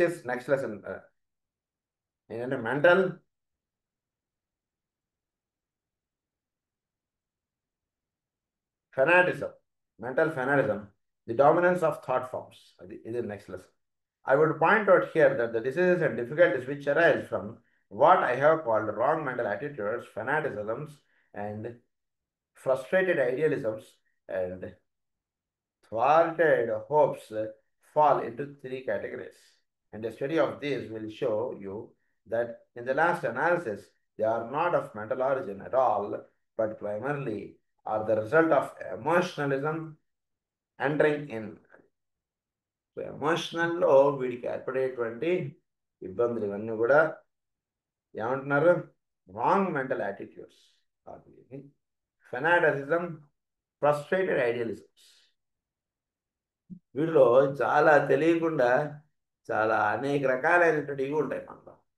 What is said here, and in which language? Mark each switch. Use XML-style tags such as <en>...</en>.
<te>Next lesson ఏంటంటే mental ఫెనాటిజం.</te> <en>Mental fanaticism, the dominance of thought forms.</en> <te>ఇది next lesson.</te> <en>I would point out here that the diseases and difficulties which arise from what I have called wrong mental attitudes, fanaticisms, and frustrated idealisms, and thwarted hopes fall into 3 categories. And a study of these will show you that in the last analysis, they are not of mental origin at all, but primarily are the result of emotionalism entering in.</en> <te>So ఎమోషనల్లో వీడికి ఏర్పడేటువంటి ఇబ్బందులు ఇవన్నీ కూడా ఏమంటున్నారు?</te> <en>Wrong mental attitudes, fanaticism, frustrated idealisms.</en> <te>వీటిలో చాలా తెలియకుండా చాలా అనేక రకాలైనటువంటి ఇవి ఉంటాయి మనలో.</te>